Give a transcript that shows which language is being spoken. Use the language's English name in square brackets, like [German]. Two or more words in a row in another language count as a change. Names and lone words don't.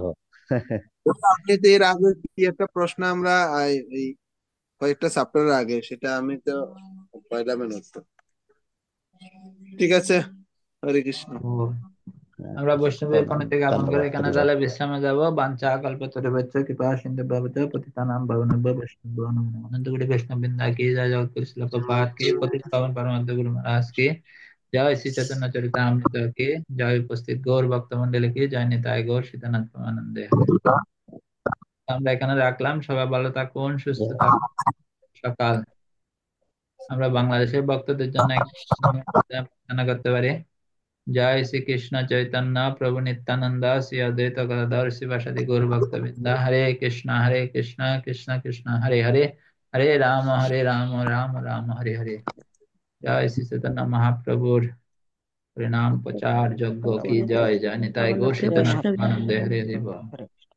[Bangla] আপনি তো এর আগে কি একটা প্রশ্ন আমরা এই কয়েকটা চ্যাপ্টার আগে, সেটা আমি তো পাইলাম না তো। ঠিক আছে, হরে কৃষ্ণ। ও, আমরা বৈষ্ণবের প্রণাম, কোণ থেকে আপন করে ধন্যবাদ, এখানে হরিবল। তাহলে বিশ্রামে যাব। [Sanskrit] বাঞ্ছা কল্পতরুভ্যশ্চ কৃপা সিন্ধু ভবতঃ পতিতানাং পাবনেভ্যো বৈষ্ণবেভ্যো নমো নমঃ। [Hindi] अनंत कोटि वैष्णव वृंदा की जय, जगत गुरु श्रील प्रभुपाद की, पतित पावन परमानंद गुरु महाराज की जय, श्री चैतन्य चरितामृत की जय, उपस्थित गौर भक्त मंडली की जय, निताय गौर सीतानाथ परमानंदे हरे। [Bangla] আমরা এখানে রাখলাম, সবাই ভালো থাকুন, সুস্থ থাকুন। সকাল আমরা বাংলাদেশের ভক্তদের জন্য একটা প্রার্থনা করতে পারি। [Hindi] जय श्री कृष्ण चैतन्य प्रभु नित्यानंद श्री अद्वैत गदाधर शिवासादि गौर भक्त वृंदा। हरे कृष्णा कृष्णा कृष्णा हरे हरे, हरे राम राम राम हरे हरे। जय श्री चैतन्य महाप्रभुर प्रणाम प्रचार यज्ञ की [Bangla] ধন্যবাদ। [Hindi] जय, जय निताय गौर [Bangla] জগন্নাথের [Hindi] सीतानाथ [Bangla] বৈষ্ণব [Hindi] आनंद हरे हरे बोल।